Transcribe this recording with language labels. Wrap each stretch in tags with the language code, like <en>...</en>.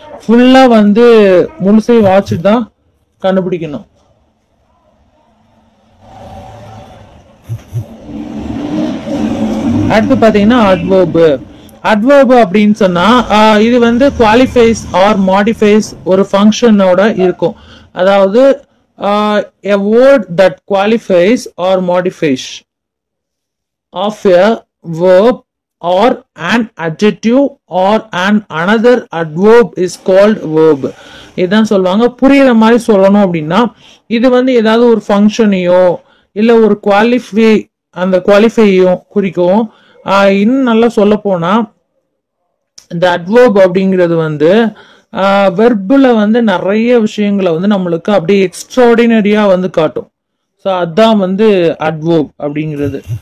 <ta>ஃபுல்லா வந்து முழுசை வாட்சிட்டு தான் கண்டுபிடிக்கணும். அடுத்து பாத்தீங்கன்னா அட்வர்பு. அட்வர்பு அப்படின்னு சொன்னா இது வந்து குவாலிஃபைஸ் ஆர் மாடிஃபைஸ் ஒரு ஃபங்க்ஷனோட இருக்கும். அதாவது</ta> <en>a word that qualifies or modifies of a verb or an adjective or an another adverb is called verb.</en> <ta>இதான் சொல்லுவாங்க. புரியுற மாதிரி சொல்லணும் அப்படின்னா இது வந்து ஏதாவது ஒரு ஃபங்க்ஷனையோ இல்ல ஒரு குவாலிஃபை, அந்த குவாலிஃபையும் குறிக்கும். இன்னும் நல்லா சொல்ல போனா இந்த அட்வர்ப் அப்படிங்கிறது வந்து வெர்புல வந்து நிறைய விஷயங்களை வந்து நம்மளுக்கு அப்படியே எக்ஸ்ட்ராடினரியா வந்து காட்டும். ஸோ அதான் வந்து அட்வர்ப் அப்படிங்கிறது.</ta>